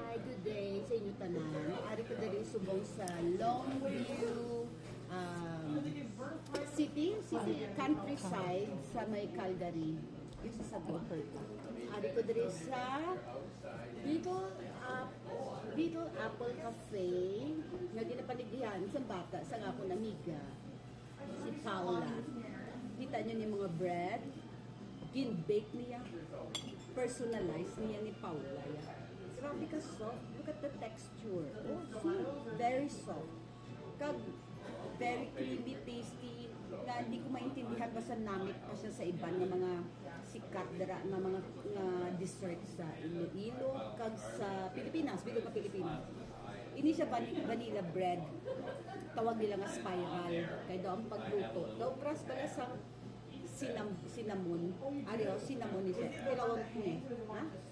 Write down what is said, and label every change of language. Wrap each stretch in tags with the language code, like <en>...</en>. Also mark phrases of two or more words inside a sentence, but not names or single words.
<hil>good day sa inyo tanan. Ari ko diri subong sa Longview City countryside sa may Calgary. Yung sa Sagwa. Ari ko diri sa Little Apple Cafe nga ginapaligyan sa bata sa akong amiga si Paula. Kita niyo ni mga bread, gin-bake niya, personalized niya ni Paula. Grabe ka</hil> <en>soft. Look at the texture. Oh, see? Very soft. Kag, very creamy, tasty.</en> <hil>Na</hil> <tl>hindi ko maintindihan</tl> <hil>basta namit pa siya sa iba ng mga sikat dara na mga dessert sa Iloilo kag sa Pilipinas, bilog ka Pilipinas. Ini siya vanilla bread. Tawag nila nga spiral. Kaya daw ang pagluto. Daw pras pala sa cinnamon. Ariyo, cinnamon ni siya. Kilawag ko eh. Ha?</hil>